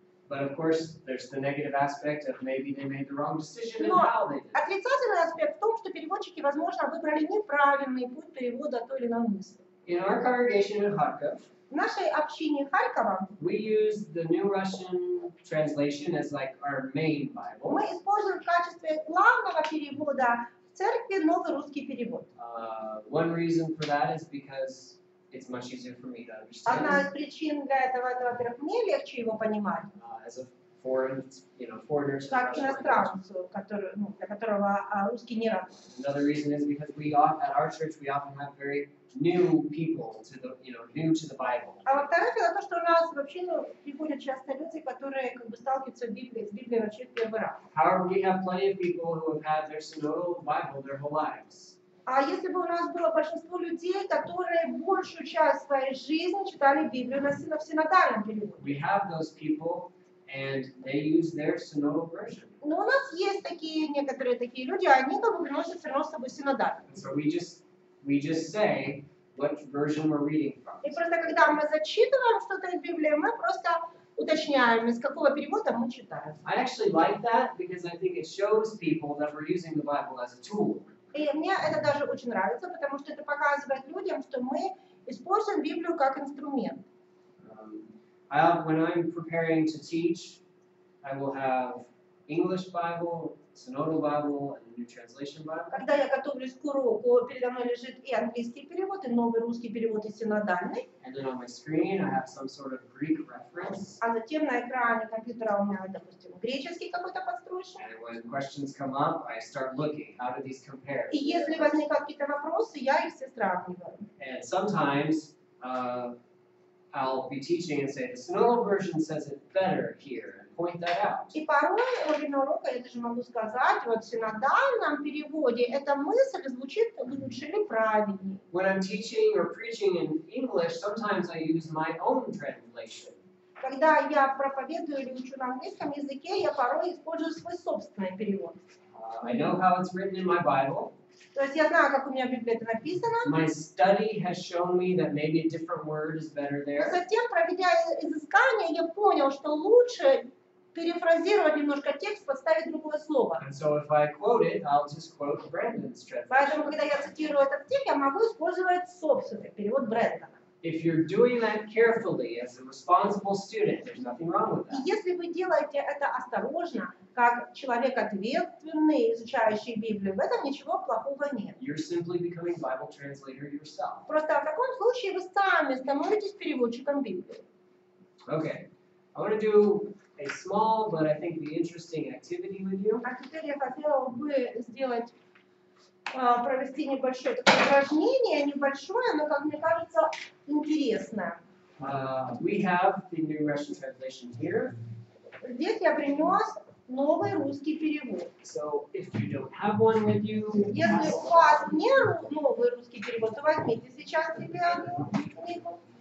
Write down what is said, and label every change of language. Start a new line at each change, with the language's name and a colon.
English: But of course, there's the negative aspect of maybe they made the wrong decision in how they did.
Russian: Отрицательный аспект в том, что переводчики, возможно, выбрали неправильный путь перевода той или иной мысли.
English: In our congregation in Kharkov,
Russian: в нашей общине Харькова
English: we use the New Russian translation as like our main Bible.
Russian: Мы используем в качестве главного перевода в церкви новый русский перевод.
English: One reason for that is because it's much easier for me to understand.
Russian: Одна из причин для этого, это, во-первых, мне легче его понимать.
English: As a foreign, foreigners.
Russian: Как иностранцу, для которого русский не родной.
English: Another reason is because at our church we often have very new people to the, new to the Bible.
Russian: А во-вторых, это то, что у нас вообще приходят часто люди, которые как бы сталкиваются с Библией вообще в первый раз.
English: However, we have plenty of people who have had their synodal Bible their whole lives.
Russian: А если бы у нас было большинство людей, которые большую часть своей жизни читали Библию в синодальном переводе.
English: We have those people, and they use their synodal version.
Russian: Но у нас есть некоторые такие люди, они как бы приносят все равно с собой синодальный.
English: So we just say what version we're reading from.
Russian: И просто когда мы зачитываем что-то из Библии, мы просто уточняем, из какого перевода мы читаем.
English: I actually like that because I think it shows people that we're using the Bible as a tool.
Russian: И мне это даже очень нравится, потому что это показывает людям, что мы используем Библию как инструмент.
English: When I'm preparing to teach, I will have English Bible, Synodal Bible, and the New Translation Bible.
Russian: Когда я готовлюсь к уроку, передо мной лежит и английский перевод, и новый русский перевод, и синодальный.
English: And then on my screen, I have some sort of Greek reference.
Russian: А затем на экране компьютера у меня, допустим, греческий какой-то подстрочник.
English: And when questions come up, I start looking. How do these compare?
Russian: И если возникают какие-то вопросы, я их все сравниваю.
English: And sometimes I'll be teaching and say the Synodal version says it better here. Point that out.
Russian: И порой во время урока я даже могу сказать, вот в синодальном переводе эта мысль звучит лучше или правильнее.
English: When I'm teaching or preaching in English, sometimes I use my own translation.
Russian: Когда я проповедую или учу на английском языке, я порой использую свой собственный перевод.
English: I know how it's written in my Bible.
Russian: То есть я знаю, как у меня в Библии это написано.
English: My study has shown me that maybe a different word is better there.
Russian: Но затем, проведя изыскание, я понял, что лучше перефразировать немножко текст, подставить другое слово.
English: And so if I quote it, I'll just quote Brandon's translation.
Russian: Поэтому, когда я цитирую этот текст, я могу использовать собственный перевод Брэндона.
English: If you're doing that carefully as a responsible student, there's nothing wrong with
Russian: И
English: that.
Russian: если вы делаете это осторожно, как человек ответственный, изучающий Библию, в этом ничего плохого нет.
English: You're simply becoming Bible translator yourself.
Russian: Просто в таком случае вы сами становитесь переводчиком Библии.
English: Okay, I want to do a small but I think the interesting activity with you.
Russian: А теперь я хотела бы сделать, провести небольшое такое упражнение, небольшое, но, как мне кажется, интересное.
English: We have the New Russian translation here.
Russian: Здесь я принес новый русский перевод.
English: So if you don't have one with you,
Russian: Если у вас не новый русский перевод, то возьмите сейчас себе книгу.